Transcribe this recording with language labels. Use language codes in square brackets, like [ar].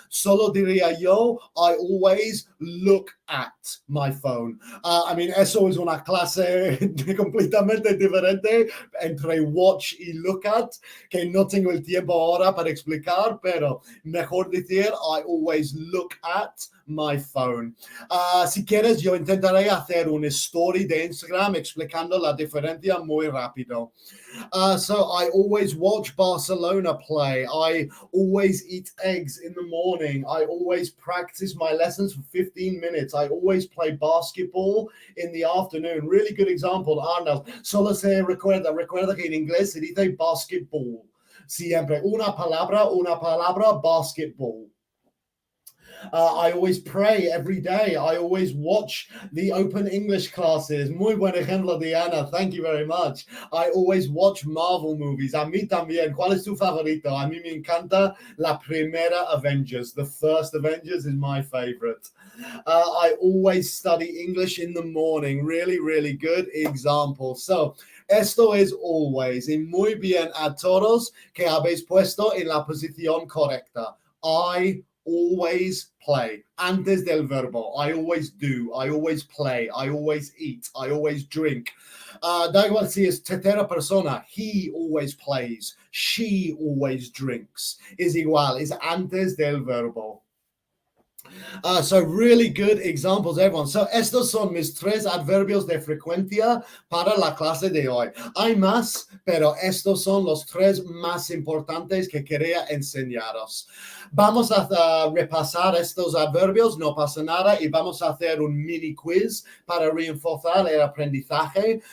[es] Solo diría yo, [en] I always look at my phone. I mean, [es] eso es una clase completamente diferente entre watch y look at, que no tengo el tiempo ahora para explicar, pero mejor decir, [en] I always look at my phone. [es] Si quieres, yo intentaré hacer una story de Instagram explicando la diferencia muy rápido. [en] So I always watch Barcelona play. I always eat eggs in the morning. I always practice my lessons for 15 minutes. I always play basketball in the afternoon. Really good example, [es] Arnold. Solo se recuerda que en inglés se dice basketball. Siempre. Una palabra, [en] basketball. I always pray every day. I always watch the Open English classes. [es] Muy buen ejemplo, [en] Diana. Thank you very much. I always watch Marvel movies. [es] A mí también. ¿Cuál es tu favorito? A mí me encanta la primera Avengers. [en] The first Avengers is my favorite. I always study English in the morning. Really, really good example. [es] So, esto es always. Y muy bien a todos que habéis puesto en la posición correcta. [en] I always play. [es] Antes del verbo. [en] I always do. I always play. I always eat. I always drink. [es] Da igual si es tercera persona. [en] He always plays. She always drinks. [es] Es igual. Es antes del verbo. [en] So really good examples, everyone. [es] So estos son mis 3 adverbios de frecuencia para la clase de hoy. Hay más, pero estos son los 3 más importantes que quería enseñaros. Vamos a repasar estos adverbios, no pasa nada, y vamos a hacer un mini quiz para reforzar el aprendizaje.